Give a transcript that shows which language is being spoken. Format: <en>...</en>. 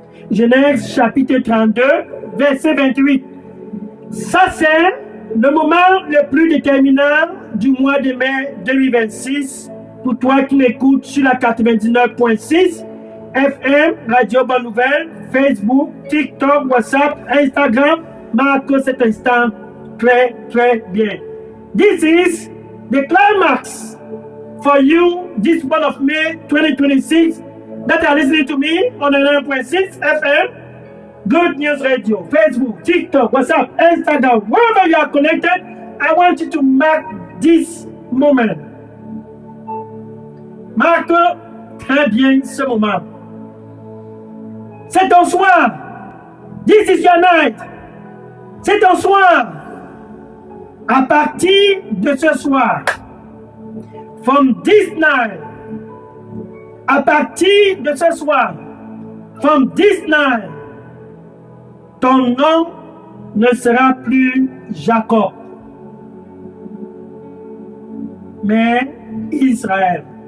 <fr>Genèse chapitre 32, verset 28. Ça c'est le moment le plus déterminant du mois de mai 2026 pour toi qui m'écoutes sur la 99.6 FM, Radio Bonne Nouvelle, Facebook, TikTok, WhatsApp, Instagram. Marque cet instant très très bien.</fr> <en>This is the climax for you this month of May 2026 that are listening to me on the 9.6 FM, Good News Radio, Facebook, TikTok, WhatsApp, Instagram, wherever you are connected. I want you to mark this moment.</en> <fr>Marque très bien ce moment. C'est ton soir.</fr> <en>This is your night.</en> <fr>C'est ton soir. À partir de ce soir,</fr> <en>from this night,</en> <fr>à partir de ce soir, from this night, ton nom ne sera plus Jacob, mais Israël.</fr>